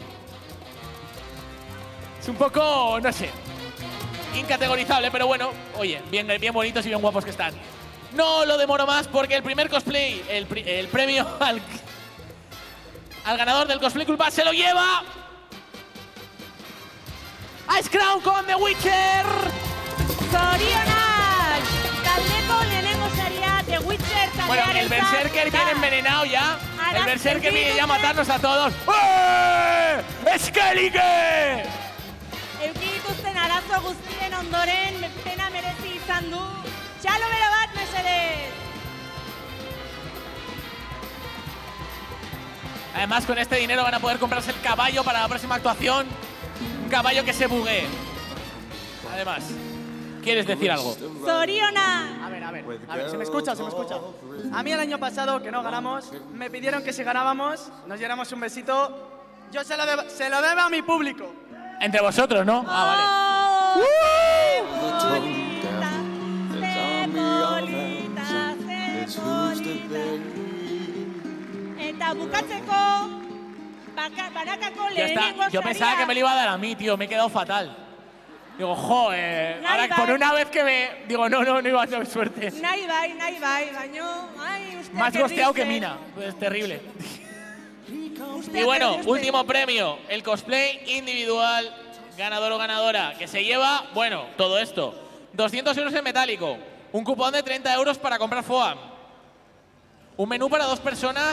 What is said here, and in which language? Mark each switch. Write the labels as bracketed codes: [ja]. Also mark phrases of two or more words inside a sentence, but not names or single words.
[es] Es un poco, no sé, incategorizable, pero bueno, oye, bien bonitos y bien guapos que están. No lo demoro más porque el primer cosplay, el premio al ganador del Cosplay Culpa se lo lleva Ice Crown con The Witcher. [eu] Zorionak! Taldeko lehenengo saria The Witcher taldearentzat. [es] Bueno, el Berserker viene envenenado ya. El Berserker viene ya a matarnos a todos. ¡Eskellige! [eu] Euki dituzten arazo guztien ondoren pena merezi izan du. Txalo bero bat, mesedez! [es] Además, con este dinero van a poder comprarse el caballo para la próxima actuación. Un caballo que se buguee. Además, ¿quieres decir algo? [eu] Zorionak! [es] A ver, ¿se me escucha o se me escucha? A mí el año pasado, que no ganamos, me pidieron que si ganábamos, nos diéramos un besito. Yo se lo debo a mi público. Entre vosotros, ¿no? Ah, vale. [eu] Eta bukatzeko banakako [es] Ya está. [eu] lehenengo [es] Yo pensaba que me lo iba a dar a mí, tío. Me he quedado fatal. Digo, joder. Ahora, por una vez que me... Digo, no iba a tener suerte. [eu] Nahi bai, baino... Ai, uste [es] Más gosteado que Mina. Es terrible. Y bueno, último premio. El cosplay individual. Ganador o ganadora. Que se lleva, bueno, todo esto. 200 euros en metálico. Un cupón de 30 euros para comprar foam. Un menú para 2 personas.